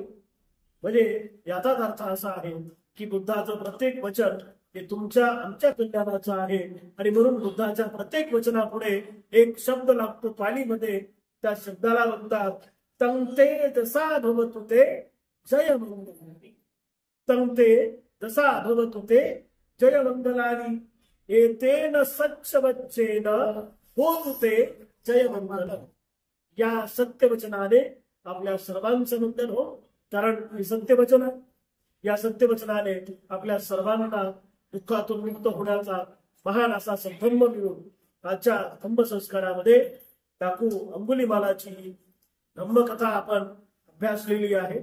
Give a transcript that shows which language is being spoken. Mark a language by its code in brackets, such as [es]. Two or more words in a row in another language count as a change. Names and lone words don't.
[mr] म्हणजे याचाच अर्थ असा आहे की बुद्धाचं प्रत्येक वचन हे तुमच्या आमच्या कल्याणाचं आहे. आणि म्हणून बुद्धाच्या प्रत्येक वचनापुढे एक शब्द लागतो पालीमध्ये, त्या शब्दाला म्हणतात [pi] तंते जसा भवतु ते जय मंगलानी. तंते जसा भवतु ते जय मंगलानी, एतेन सच्चवच्चेन होतु ते जय मंगलम. [mr] या सत्यवचनाने आपल्या सर्वांचं मंगल हो, कारण हे सत्यवचन आहे. या सत्यवचनाने आपल्या सर्वांना दुःखातून मुक्त होण्याचा महान असा संधर्म मिळून आजच्या धम्मसंस्कारामध्ये डाकू अंगुलीमालाची धम्मकथा आपण अभ्यासलेली आहे.